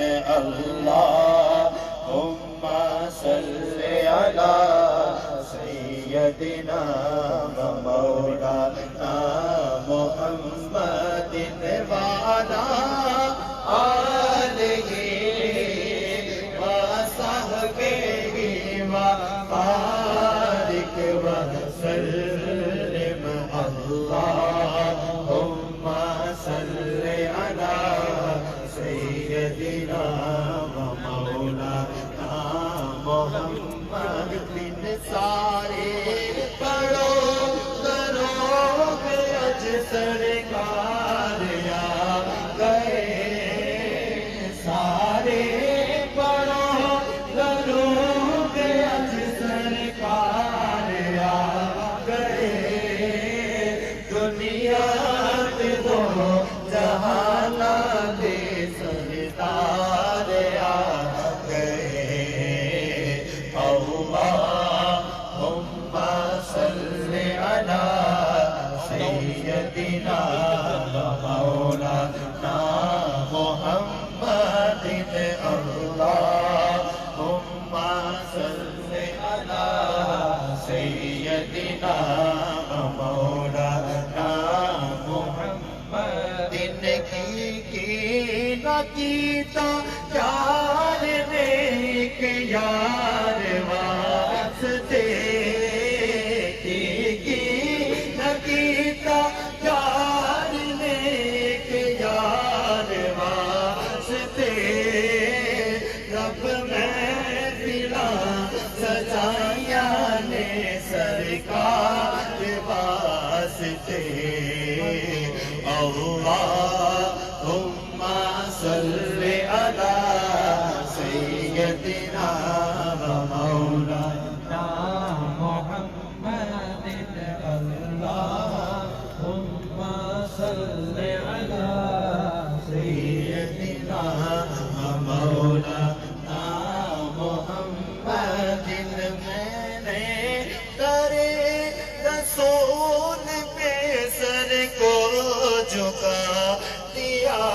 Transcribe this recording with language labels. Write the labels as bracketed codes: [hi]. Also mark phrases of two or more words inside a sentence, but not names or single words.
[ar] اللهم صل على سيدنا ومولانا محمد وعلى آله وصحبه وبارك وسلم. اللهم صل على سيدنا ومولانا محمد. [pa] سارے پڑھو کرو اج سرکار آ گئے. سارے پڑھو کرو اج سرکار آ گئے. دنیا کے دو جہان دے سردار آ گئے. [ar] اللہم صل علی سیدنا مولانا محمد. اللہم صل علی سیدنا مولانا محمد. [pa] کی نہ کیتا یار نیک یار واسطے. کی نہ کیتا یار نیک یار واسطے. رب محفلاں سجائیاں نے سرکار واسطے. [ar] اللہم صل علی سیدنا مولانا محمد. اللہم صل علی سیدنا مولانا محمد. [ur] میں نے کرے رسول پہ سر کو جھکا دیا.